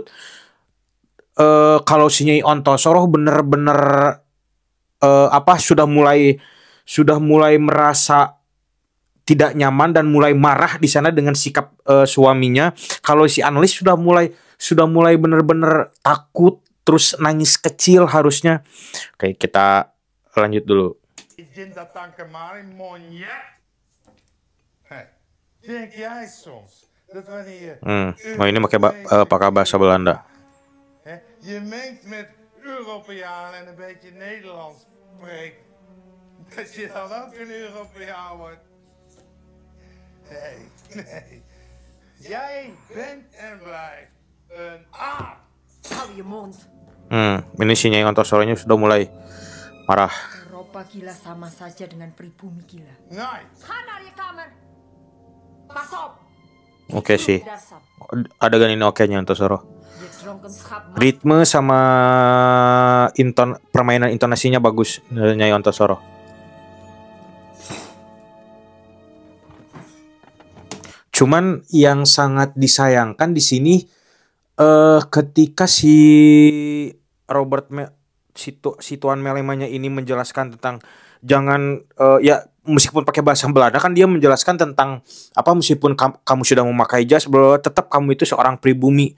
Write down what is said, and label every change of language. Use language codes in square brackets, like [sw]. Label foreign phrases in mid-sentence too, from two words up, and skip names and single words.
[id] Kalau si Nyai Ontosoroh bener-bener sudah mulai merasa tidak nyaman dan mulai marah di sana dengan sikap suaminya. Kalau si analis sudah mulai bener-bener takut, terus nangis kecil harusnya. Oke, kita lanjut dulu. Izin datang kemari, monyet? [nl] Denk jij soms dat wanneer [id] ini pakai bahasa Belanda. [nl] Je mengt met Europeanen en een beetje Nederlands spreekt, dat je dan ook een Europeaan wordt? Nee. Jij bent en blijft een aap. Hou je mond. [id] Ini si Nyai Ontosorohnya sudah mulai marah. Eropa gila sama saja dengan pribumi gila. [nl] Nee. Ga naar je kamer. Pas op. [id] Oke sih. Darsam. Adegan ini oke-nya Ontosoro. [nl] Je dronken schap. [id] Ritme sama permainan intonasinya bagus Nyai Ontosoro. Cuman yang sangat disayangkan di sini ketika si si Tuan Melemanya ini menjelaskan tentang jangan ya meskipun pakai bahasa Belanda kan dia menjelaskan tentang apa meskipun kamu sudah memakai jas bahwa tetap kamu itu seorang pribumi.